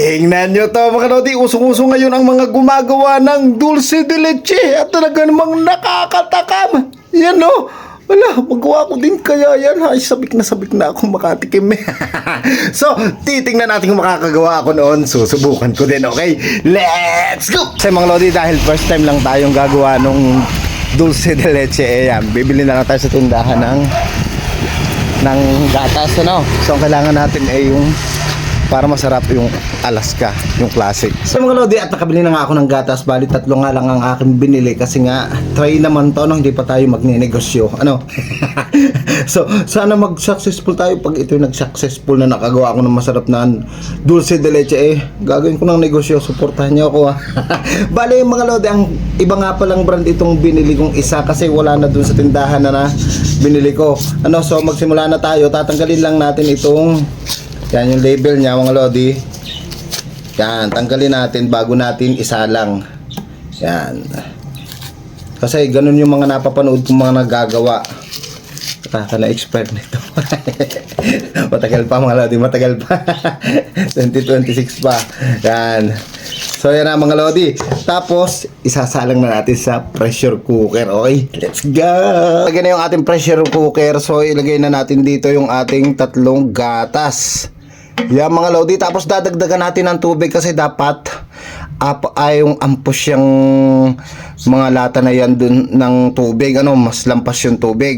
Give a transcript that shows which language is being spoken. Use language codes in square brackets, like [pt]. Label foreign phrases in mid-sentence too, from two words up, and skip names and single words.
[tl] Tingnan nyo to mga lodi, usong-uso ngayon ang mga gumagawa ng dulce de leche at talaga namang nakakatakam. Yan no, wala, magawa ko din kaya yan. Ay, sabik na ako makatikim. So, titingnan natin kung makakagawa ako noon. Susubukan ko din, [en] okay? Let's go! [tl] Sa mga lodi, dahil [en] first time [tl] lang tayong gagawa nung dulce de leche, ayan, bibili na lang tayo sa tindahan ng gatas, ano? So, ang kailangan natin ay yung para masarap yung Alaska, yung classic. So mga lodi, at nakabili na nga ako ng gatas. Bali, 3 nga lang ang aking binili kasi nga try naman to, no? Hindi pa tayo magninegosyo, ano? So sana mag-successful tayo. Pag ito yung nag-successful na nakagawa ako ng masarap na dulce de leche, gagawin ko ng negosyo. Suportahan niyo ako, ha. Bali mga lodi, ang iba nga palang brand itong binili kong isa kasi wala na dun sa tindahan na binili ko, ano? So magsimula na tayo. Tatanggalin lang natin itong, yan yung label niya mga lodi. Yan, tanggalin natin bago natin isalang. Yan. Kasi ganun yung mga napapanood kong mga nagagawa. Nakaka-expert nito. Matagal pa mga lodi, matagal pa. 2026 pa. Yan. So yan na mga lodi. Tapos, isasalang na natin sa [en] pressure cooker. Okay? Let's go! [tl] Lagyan na yung ating [en] pressure cooker. [tl] So, ilagay na natin dito yung ating 3 gatas. Yan mga lodi, tapos dadagdagan natin ng tubig kasi dapat yung ampos yung mga lata na yan dun ng tubig, ano, mas lampas yung tubig.